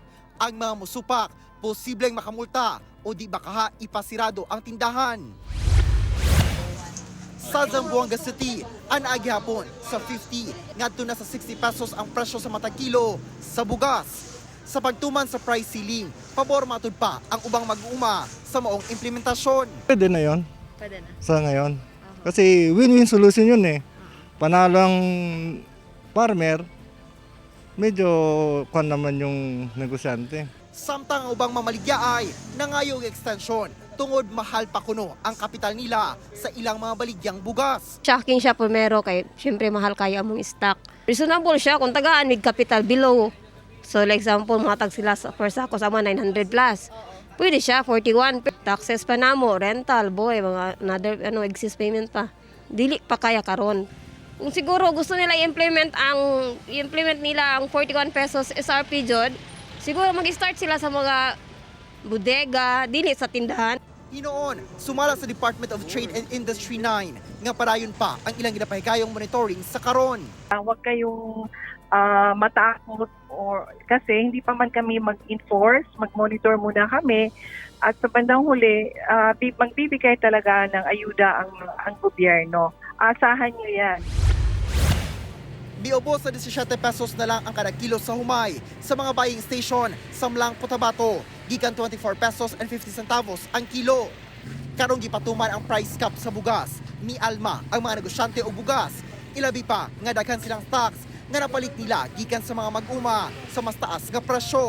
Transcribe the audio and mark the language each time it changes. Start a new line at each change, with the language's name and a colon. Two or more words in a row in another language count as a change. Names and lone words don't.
Cebuano: Ang mga musupak posibleng makamulta o di baka ipasirado ang tindahan. Sa Zamboanga City, anaagi hapon sa 50 ngadto na sa 60 pesos ang presyo sa matag kilo sa bugas. Sa pagtuman sa price ceiling, pabor matud pa ang ubang mag-uuma sa maong implementasyon.
Filipino: Pwede na yon Pwede na. sa ngayon. Kasi
English: win-win solution
Filipino: yun eh. Panalo ang farmer, medyo kwan naman yung negosyante.
Cebuano: Samtang ang ubang mamaligya ay nangayong extension tungod mahal pa kuno ang kapital nila sa ilang mga baligyang bugas. Shocking siya primero kay syempre mahal kaya among stock. Reasonable siya kung tagaan
English: with capital below. So like example,
Cebuano: mga tag sila sa per sako sama 900 plus. Pwede siya 41 taxes pa namo, rental, boy, mga another excess payment pa. Dili pa kaya karon. Kung siguro gusto nila i-implement nila ang 41 pesos SRP jud, siguro mag-start sila sa mga bodega, dili sa tindahan. Hinoon, sumala sa Department of Trade and Industry 9 nga padayon pa ang ilang ginapahigayong monitoring sa karon.
Filipino: Huwag kayong matakot kasi hindi pa man kami mag-enforce, mag-monitor muna kami at sa bandang huli magbibigay talaga ng ayuda ang gobyerno. Asahan niyo yan.
Cebuano: Biobos sa 17 pesos na lang ang kada kilo sa humay sa mga buying station sa Mlang, Cotabato. Gikan 24 pesos and 50 centavos ang kilo. Karong gipatuman ang price cap sa bugas. Mialma ang mga negosyante og bugas. Ilabi pa nga daghan silang stocks nga napalit nila gikan sa mga mag-uma sa mas taas nga presyo.